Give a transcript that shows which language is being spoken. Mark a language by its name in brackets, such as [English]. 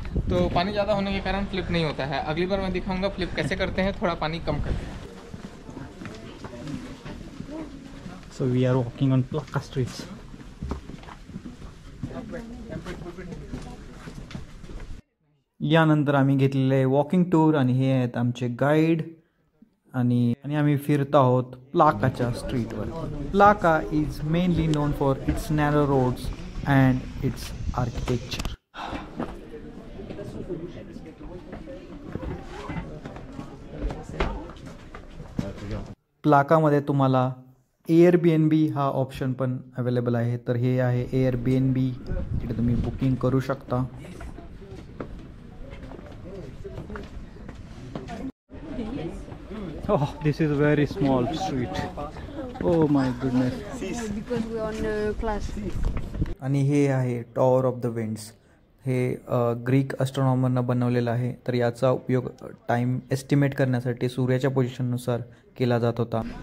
[Hindi] तो पानी ज़्यादा होने के कारण फ्लिप नहीं होता है. अगली बार मैं दिखाऊंगा फ्लिप कैसे करते हैं, थोड़ा पानी कम करते हैं. [English] So we are walking on Plaka streets. [Marathi] यानंतर आम्ही घेतलेले वॉकिंग टूर, आणि हे आहेत आमचे गाईड, आणि आम्ही फिरत आहोत प्लाकाच्या स्ट्रीटवर. [English] Plaka is mainly known for its narrow roads and its architecture. [Marathi] प्लाकामध्ये तुम्हाला Airbnb हा ऑप्शन पण अवेलेबल आहे. तर हे आहे Airbnb, इथे तुम्ही बुकिंग करू शकता. [English] Oh, this is a very small street. Oh my goodness. because we are on class. [Marathi] आणि हे आहे टॉवर ऑफ द विंड्स. हे ग्रीक ॲस्ट्रॉनॉमरनं बनवलेलं आहे. तर याचा उपयोग टाईम एस्टिमेट करण्यासाठी सूर्याच्या पोझिशननुसार केला जात होता.